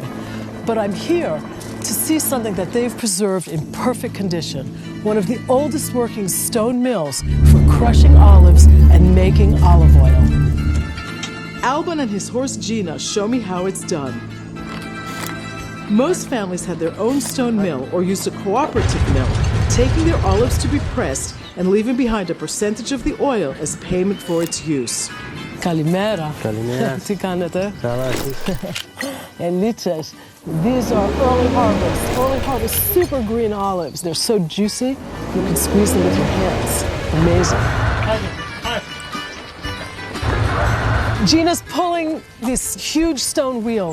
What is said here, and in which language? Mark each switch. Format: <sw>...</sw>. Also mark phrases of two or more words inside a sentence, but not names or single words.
<en>But I'm here to see something that they've preserved in perfect condition, one of the oldest working stone mills for crushing olives and making olive oil. Alban and his horse Gina show me how it's done. Most families had their own stone mill or used a cooperative mill, taking their olives to be pressed and leaving behind a percentage of the oil as payment for its use. Kalimera.</en> <el>Καλημέρα. Τι κάνετε? Καλά, εσείς.</el> <en>Elites. These are early harvest, super green olives. They're so juicy, you can squeeze them with your hands. Amazing. Gina's pulling these huge stone wheels.</en>